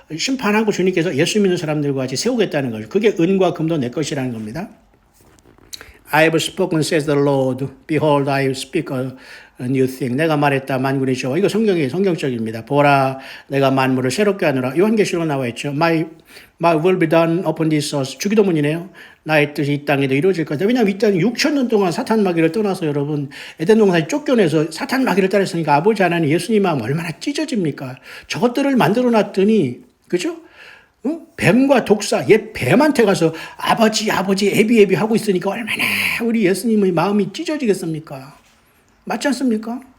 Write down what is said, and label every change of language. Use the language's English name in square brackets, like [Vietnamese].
[Korean] 심판하고 주님께서 예수 믿는 사람들과 같이 세우겠다는 거죠. 그게 은과 금도 내 것이라는 겁니다. [English] I have spoken, says the Lord. Behold, I speak a new thing. [Korean] 내가 말했다, 만군의 여호와. 이거 성경적입니다. 보라, 내가 만물을 새롭게 하노라. 요한계시록 나와 있죠. [English] My will be done upon this earth. [Korean] 주기도문이네요. 나의 뜻이 이 땅에도 이루어질 것이다. 왜냐하면 이 땅이 6,000년 동안 사탄 마귀를 떠나서 여러분 에덴 동산에 쫓겨내서 사탄 마귀를 따랐으니까 아버지 하나님 예수님 마음 얼마나 찢어집니까? 저것들을 만들어 놨더니 그죠? 뱀과 독사, 옛 뱀한테 가서 아버지 애비 하고 있으니까 얼마나 우리 예수님의 마음이 찢어지겠습니까? 맞지 않습니까?